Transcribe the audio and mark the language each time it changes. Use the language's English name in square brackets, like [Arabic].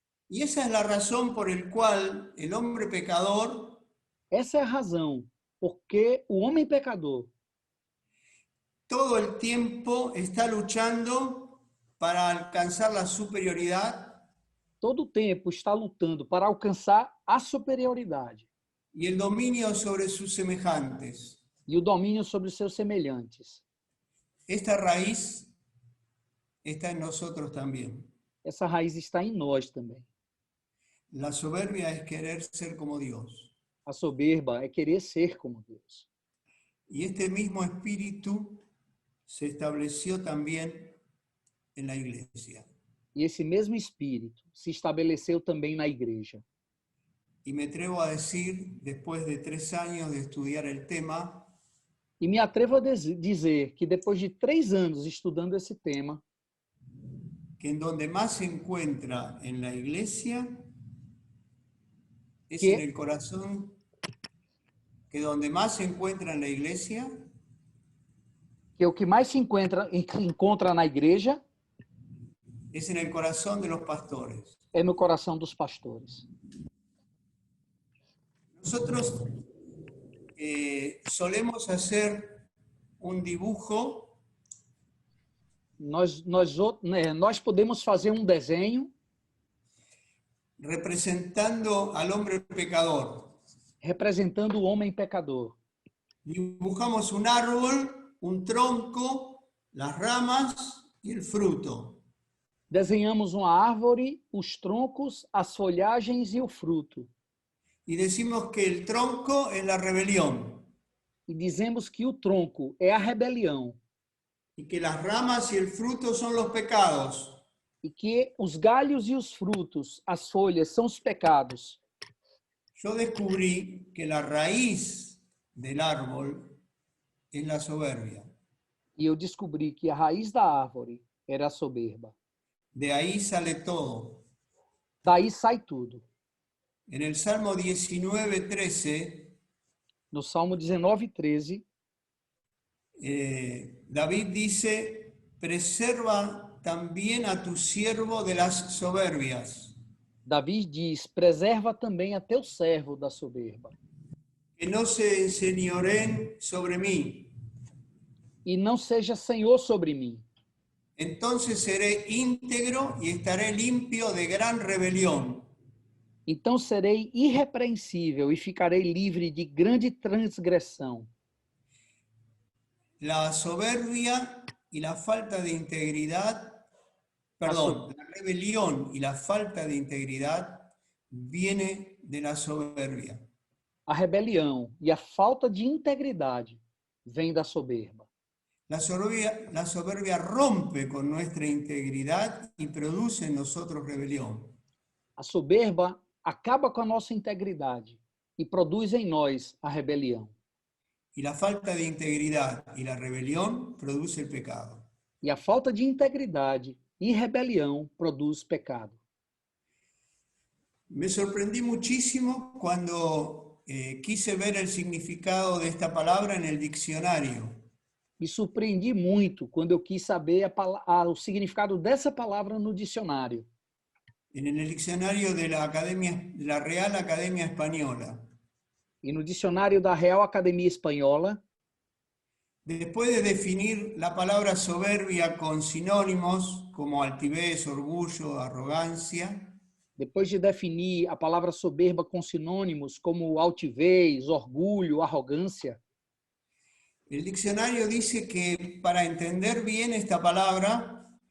[Spanish] Y esa es la razón por la cual el hombre pecador [Portuguese] Essa é a razão porque o homem pecador [Spanish] todo el tiempo está luchando para alcanzar la superioridad [Portuguese] todo o tempo está lutando para alcançar a superioridade [Spanish] y el dominio sobre sus semejantes. [Portuguese] e o domínio sobre os seus semelhantes. [Spanish] Esta raíz está en nosotros también. [Portuguese] Essa raiz está em nós também. [Spanish] La soberbia es querer ser como Dios. [Portuguese] A soberba é querer ser como Deus. [Spanish] Y este mismo espíritu se estableció también en la iglesia. [Portuguese] E esse mesmo espírito se estabeleceu também na igreja. [Spanish] Y me atrevo a decir, después de 3 años de estudiar el tema, [Portuguese] E me atrevo a dizer que depois de 3 anos estudando esse tema, [Spanish] que en donde más se encuentra en la iglesia es ¿Qué? en el corazón, que donde más se encuentra en la iglesia [Portuguese] que o que mais se encontra na igreja [Spanish] es en el corazón de los pastores. [Portuguese] é no coração dos pastores. [Spanish] Nosotros solemos hacer un dibujo [Portuguese] Nós podemos fazer um desenho [Spanish] representando al hombre pecador. [Portuguese] representando o homem pecador. [Spanish] Dibujamos un árbol, un tronco, las ramas y el fruto. [Portuguese] Desenhamos uma árvore, os troncos, as folhagens e o fruto. [Spanish] Y decimos que el tronco es la rebelión [Portuguese] E dizemos que o tronco é a rebelião [Spanish] y que las ramas y el fruto son los pecados. [Portuguese] e que os galhos e os frutos, as folhas, são os pecados. [Spanish] Yo descubrí que la raíz del árbol es la soberbia. [Portuguese] E eu descobri que a raiz da árvore era a soberba. [Spanish] De ahí sale todo. [Portuguese] Daí sai tudo. [Spanish] En el Salmo 19:13, [Portuguese] No Salmo 19:13, [Spanish] David dice, preserva también a tu siervo de las soberbias, [Portuguese] Davi diz, preserva também a teu servo da soberba, [Spanish] que no se enseñoreen sobre mí. [Portuguese] e não seja senhor sobre mim. [Spanish] Entonces seré íntegro y estaré limpio de gran rebelión. [Portuguese] Então serei irrepreensível e ficarei livre de grande transgressão. [Spanish] La soberbia y la falta de integridad, perdón, la rebelión y la falta de integridad viene de la soberbia. [Portuguese] A rebelião e a falta de integridade vem da soberba. [Spanish] La soberbia rompe con nuestra integridad y produce en nosotros rebelión. [Portuguese] A soberba acaba com a nossa integridade e produz em nós a rebelião. [Spanish] Y la falta de integridad y la rebelión produce el pecado. [Portuguese] E a falta de integridade e rebelião produz pecado. [Spanish] Me sorprendí muchísimo cuando quise ver el significado de esta palabra en el diccionario. [Portuguese] Me surpreendi muito quando eu quis saber o significado dessa palavra no dicionário. [Spanish] En el diccionario de la Real Academia Española. [Portuguese] E no dicionário da Real Academia Espanhola, [Spanish] Después de definir la palabra soberbia con sinónimos como altivez, orgullo, arrogancia, [Portuguese] depois de definir a palavra soberba com sinônimos como altivez, orgulho, arrogância, [Spanish] el diccionario dice que para entender bien esta palabra,